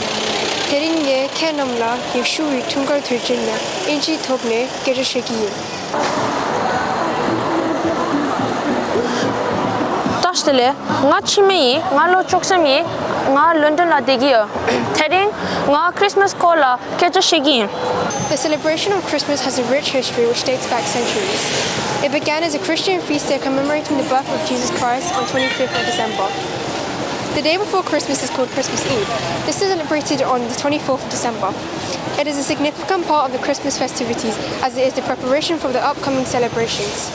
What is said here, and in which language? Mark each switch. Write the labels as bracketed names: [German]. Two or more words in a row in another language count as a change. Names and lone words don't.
[Sikkimese] Tering nge kenam la yekshu tungar thujin la inchi thopne geja sheki yin. Tashdele nga chimei nga lo choksami nga London la degio. Tering nga Christmas kola geja sheki yin. [English] The celebration of Christmas has a rich history which dates back centuries. It began as a Christian feast day commemorating the birth of Jesus Christ on 25th of December. The day before Christmas is called Christmas Eve. This is celebrated on the 24th of December. It is a significant part of the Christmas festivities as it is the preparation for the upcoming celebrations.